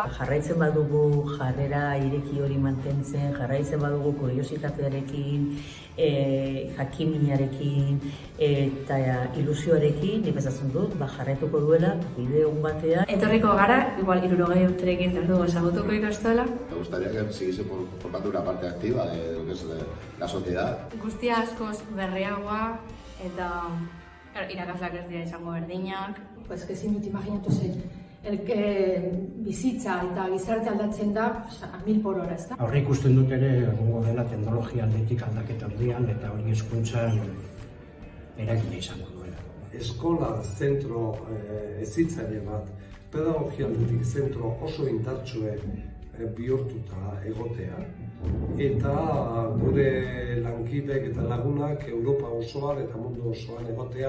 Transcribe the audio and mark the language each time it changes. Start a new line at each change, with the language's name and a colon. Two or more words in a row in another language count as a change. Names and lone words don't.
Basque: Jarraitzen badugu jarrera ireki hori mantentzen, jarraitzen badugu kuriositatearekin, jakiminarekin eta ilusioarekin, nik esatzen dut, jarraituko duela bide on batean. Etorriko gara, igual 60 urterekin tardu ezagutuko ikastola.
Spanish: Me gustaría que siguiese formando una parte activa de lo que es la sociedad.
Basque: Guztia askoz berriagoa eta irakasleak ez dira izango berdinak. Ezin dut imaginatu zen, bizitza eta gizarte aldatzen da 1000
Spanish: por hora,
Basque: ezta? Aurre ikusten dut ere, egongo dela teknologia aldetik aldaketa handian eta hori hezkuntzan eragina izango duela. Eskola zentro hezitzaile bat, pedagogia aldetik zentro oso indartsue bihurtuta egotea, eta gure lankidek eta lagunak Europa osoan eta mundu osoan egotea.